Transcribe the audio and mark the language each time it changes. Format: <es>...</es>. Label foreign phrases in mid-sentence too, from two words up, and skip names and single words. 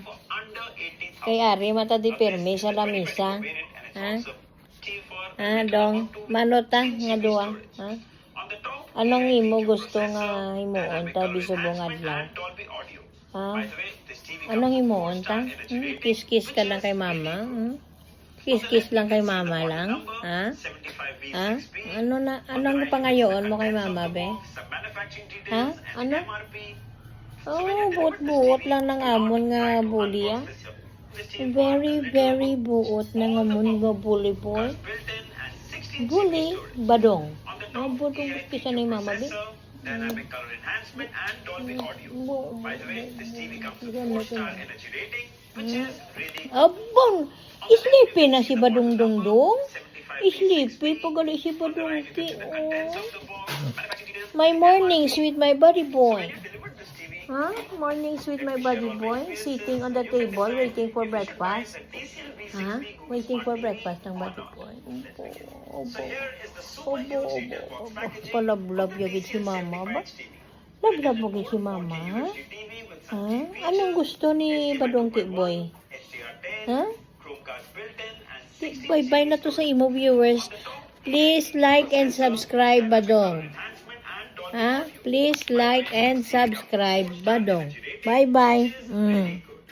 <hil>Kay ari mata di pirmi sa lamisa? Ha? Ha, dong? Mano ta nga duwa? Ha? Anong imo gusto nga himuon ta di subong adlaw? Ha? Anong himuon ta? Kiss-kiss ka lang kay mama? Kiss-kiss lang kay mama lang? Ha? Ha? Anong pangayoon mo kay mama, be? Ha? Ano? Oh, buot-buot lang ng amon nga bully, ah.</hil> <en>Very, very</en> <hil>buot na nga amon nga bully boy. Bully? Badong. Oh, badong kisa ni mama, be?</hil> <en>Dynamic color enhancement and Dolby Audio. By the way, this TV comes with 4-star energy rating, which is really</en> <hil>Abang! Sleepy na si Badong Dongdong. Sleepy pagali si Badong Ti. Oh.</hil> <en>My mornings with my buddy boy. Huh? Mornings with my buddy boy. Sitting on the table waiting for breakfast. Huh? Waiting for breakfast</en> <hil>ng</hil> <en>buddy boy.</en> <hil>Obo. Palab-lab yagid si mama ba? Lab-lab yagid si mama? Ha? Anong gusto ni Badong Ti boy? Ha? Bye-bye na to sa imo viewers.</hil> <en>Please like and subscribe, Badong. Ha? Please like and subscribe, Badong. Bye-bye.</en>